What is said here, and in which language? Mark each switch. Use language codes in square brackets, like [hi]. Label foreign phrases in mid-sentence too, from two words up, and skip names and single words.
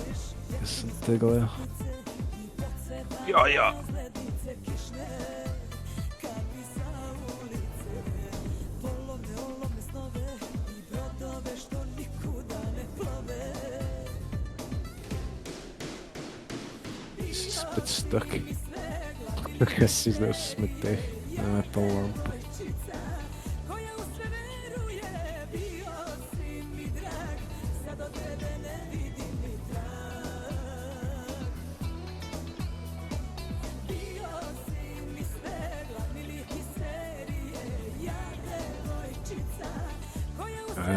[sl] Jaz sem te gledal. Ja, ja. Si spet stuck. Kaj si zdaj v smeteh? Na to lampo. [sr] koja u sve veruje, bio si mi drag, sad od tebe ne vidim ni trag. Bio si mi sve, glavni lik iz serije, ja devojčica, koja u sve